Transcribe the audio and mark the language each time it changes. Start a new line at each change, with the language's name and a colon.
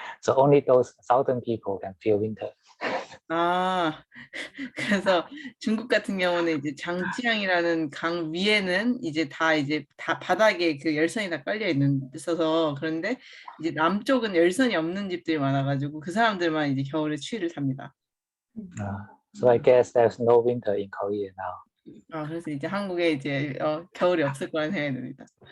English: So only those southern people can feel winter.
Korean: 그래서 중국 같은 경우는 이제 장지양이라는 강 위에는 이제 다 바닥에 그 열선이 다 깔려 있어서 그런데 이제 남쪽은 열선이 없는 집들이 많아가지고 그 사람들만 이제 겨울에 추위를 탑니다.
English: So I guess there's no winter in Korea now.
Korean: 그래서 이제 한국에 이제 겨울이 없을 거란 생각이 듭니다.